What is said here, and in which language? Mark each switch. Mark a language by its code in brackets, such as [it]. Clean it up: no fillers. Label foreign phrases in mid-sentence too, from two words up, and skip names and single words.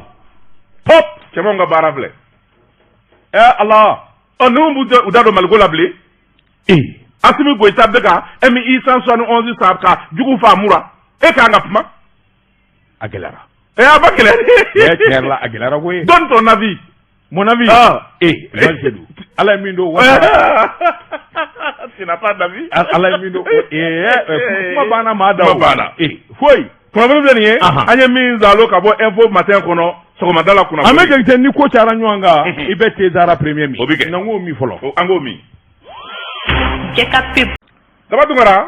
[bm] pop cɛmanw ka baara filɛ Ala ninnu b'u da don Maliko la bilen Asimi Goïta bɛ ka MI 171 sa ka jugu fa mura e k'an ka kuma a gɛlɛyara a ba gɛlɛya tiɲɛ la a gɛlɛyara koyi [fr] donne ton avis. Mon avis [bm] Ala ye min don [fr] tu n'as pas d'avis [bm] Ala ye min don kuma banna maa da banna foyi kunnafoni filɛ nin ye an ye min zalo ka bɔ [fr] info matin [bm] kɔnɔ sɔgɔmada la kunnafoni an bɛ jate ni ko cayara ɲɔgɔn kan i bɛ Tezara premier min o bɛ kɛ n'an k'o min fɔlɔ an k'o min Jɛka Daba Tunkara